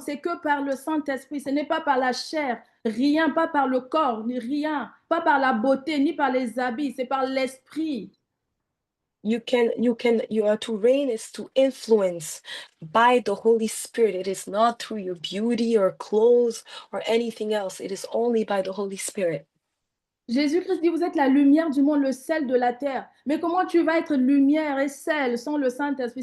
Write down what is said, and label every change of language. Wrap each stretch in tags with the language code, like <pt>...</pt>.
<fr>C'est que par le Saint-Esprit, ce n'est pas par la chair, rien, pas par le corps, ni rien, pas par la beauté, ni par les habits, c'est par l'Esprit.</fr> <en>You are to reign is to influence by the Holy Spirit. It is not through your beauty or clothes or anything else. It is only by the Holy Spirit.</en> <fr>Jésus-Christ dit, vous êtes la lumière du monde, le sel de la terre. Mais comment tu vas être lumière et sel sans le Saint-Esprit?</fr>